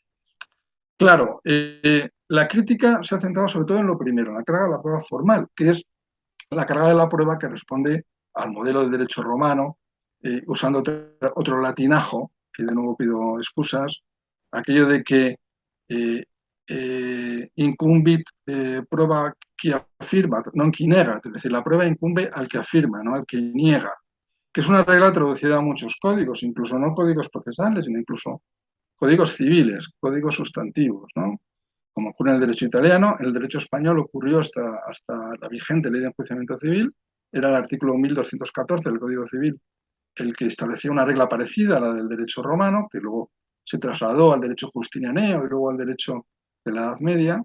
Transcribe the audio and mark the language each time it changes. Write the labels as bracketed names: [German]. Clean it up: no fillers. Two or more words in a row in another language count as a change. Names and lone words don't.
[Spanish] Claro, la crítica se ha centrado sobre todo en lo primero, en la carga de la prueba formal, que es la carga de la prueba que responde al modelo de derecho romano, usando otro latinajo, que de nuevo pido excusas, aquello de que [Latin] incumbit proba qui afirma, non qui nega, [Spanish] es decir, la prueba incumbe al que afirma, no al que niega, que es una regla traducida a muchos códigos, incluso no códigos procesales, sino incluso códigos civiles, códigos sustantivos, ¿no? Como ocurre en el derecho italiano, en el derecho español ocurrió hasta la vigente ley de enjuiciamiento civil, era el artículo 1214 del Código Civil el que establecía una regla parecida a la del derecho romano, que luego se trasladó al derecho justinianeo y luego al derecho de la Edad Media.